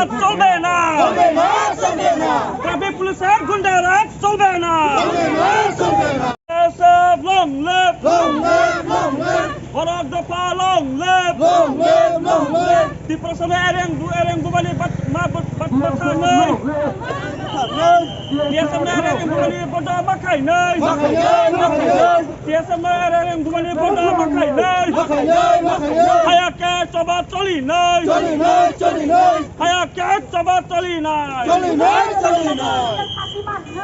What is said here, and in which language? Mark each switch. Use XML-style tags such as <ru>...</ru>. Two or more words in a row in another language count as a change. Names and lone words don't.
<bn>চলবে না ট্রাফিক পুলিশের গুন্ডারাজ চলবে না</bn> <en>long live Borok Dapa long live Tripura</en> <trp>sana ereng bubali bat nei dia sana ereng bubali boda makai nei dia sana ereng bubali boda makai nei hayake coba coli nei hayake coba coli nei</trp>